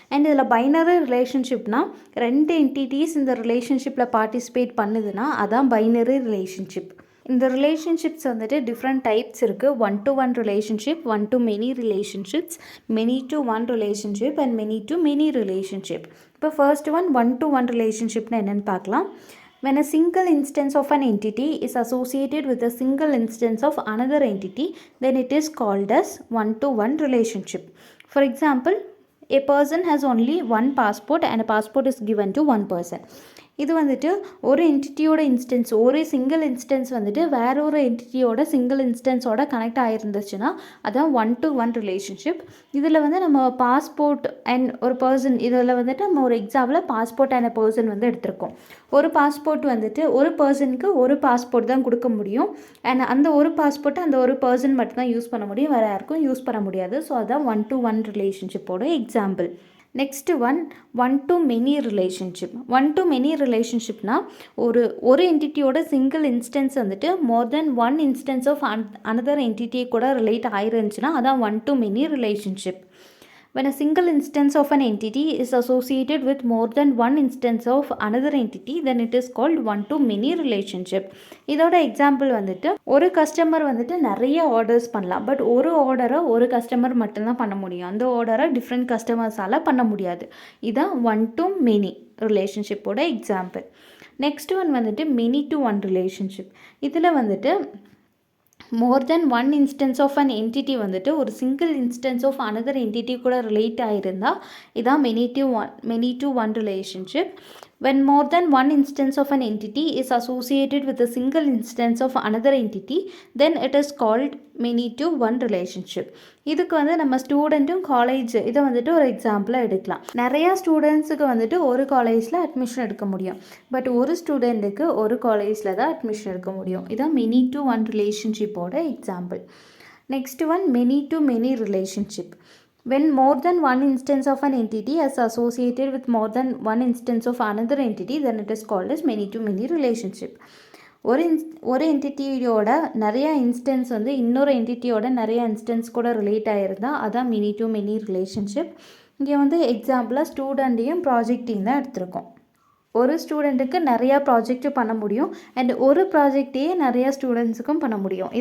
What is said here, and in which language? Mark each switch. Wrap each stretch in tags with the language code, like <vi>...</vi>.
<ta>And இதில் binary ரிலேஷன்ஷிப்னால் 2 entities இந்த ரிலேஷன்ஷிப்பில் பார்ட்டிசிபேட் பண்ணுதுன்னா அதான் பைனரி ரிலேஷன்ஷிப். இந்த ரிலேஷன்ஷிப்ஸ் வந்துட்டு டிஃப்ரெண்ட் டைப்ஸ் இருக்குது. 1-to-1 relationship, 1-to-many relationships, many-to-one relationship and many-to-many relationship. இப்போ ஃபர்ஸ்ட் ஒன் 1-to-1 ரிலேஷன்ஷிப்னு என்னென்னு பார்க்கலாம்.</ta> <en>When a single instance of an entity is associated with a single instance of another entity, then it is called as 1-to-1 relationship. For example, a person has only one passport and a passport is given to one person.</en> <ta>இது வந்துட்டு ஒரு என்டிட்டியோட instance, ஒரு single instance வந்துட்டு வேற ஒரு என்டிட்டியோட single இன்ஸ்டன்ஸோட connect ஆகிருந்துச்சுன்னா அதான் 1-to-1 relationship. இதில் வந்து நம்ம பாஸ்போர்ட் அண்ட் ஒரு பர்சன், இதில் வந்துட்டு நம்ம ஒரு எக்ஸாம்பிளில் பாஸ்போர்ட் அண்ட் பர்சன் வந்து எடுத்திருக்கோம். ஒரு பாஸ்போர்ட் வந்துட்டு ஒரு பர்சனுக்கு ஒரு பாஸ்போர்ட் தான் கொடுக்க முடியும். அண்ட் அந்த ஒரு பாஸ்போர்ட்டை அந்த ஒரு பர்சன் மட்டும்தான் யூஸ் பண்ண முடியும், வேறு யாருக்கும் யூஸ் பண்ண முடியாது. ஸோ அதான் 1-to-1 ரிலேஷன்ஷிப்போட example. Next one to many relationship. One to many ரிலேஷன்ஷிப்னால் ஒரு என்டிட்டியோட சிங்கிள் இன்ஸ்டன்ஸ் வந்துட்டு மோர் தென் one instance of another entity கூட ரிலேட் ஆயிருந்துச்சுன்னா அதான் one to many relationship.</ta> <en>When a single instance of an entity is associated with more than one instance of another entity, then it is called one-to-many relationship.</en> <ta>இதோட example வந்துட்டு ஒரு customer வந்துட்டு நிறைய orders பண்ணலாம். But ஒரு ஆர்டரை ஒரு customer மட்டும்தான் பண்ண முடியும். அந்த ஆர்டரை டிஃப்ரெண்ட் கஸ்டமர்ஸால் பண்ண முடியாது. இதுதான் ஒன்-டு-மெனி ரிலேஷன்ஷிப்போட எக்ஸாம்பிள். நெக்ஸ்ட் ஒன் வந்துட்டு மெனி டு ஒன் ரிலேஷன்ஷிப். இதில் வந்துட்டு மோர் தென் one instance of an entity வந்துட்டு ஒரு single instance of another entity கூட ரிலேட் ஆகிருந்தால் இதான் many to one relationship.</ta> <en>When more than one instance of an entity is associated with a single instance of another entity, then it is called many to one relationship.</en> <ta>இதுக்கு வந்து நம்ம ஸ்டூடெண்ட்டும் college இதை வந்துட்டு ஒரு எக்ஸாம்பிளாக எடுக்கலாம். நிறையா ஸ்டூடெண்ட்ஸுக்கு வந்துட்டு ஒரு காலேஜில் அட்மிஷன் எடுக்க முடியும். பட் ஒரு ஸ்டூடெண்ட்டுக்கு ஒரு காலேஜில் தான் அட்மிஷன் எடுக்க முடியும். இதான் many to one ரிலேஷன்ஷிப்போட example. Next one many to many relationship.</ta> <en>When more than one instance of an entity is associated with more than one instance of another entity, then it is called as many to many relationship.</en> <ta>ஒரு என்டிட்டியோட நிறைய instance வந்து இன்னொரு என்டிட்டியோட நிறைய instance கூட relate ஆகிருந்தால் அதான் many to many relationship. இங்கே வந்து எக்ஸாம்பிளாக ஸ்டூடெண்ட்டையும் ப்ராஜெக்டையும் தான் எடுத்திருக்கோம். ஒரு ஸ்டூடெண்ட்டுக்கு நிறையா ப்ராஜெக்ட்டு பண்ண முடியும் அண்ட் ஒரு ப்ராஜெக்டையே நிறையா ஸ்டூடெண்ட்ஸுக்கும் பண்ண முடியும்.</ta>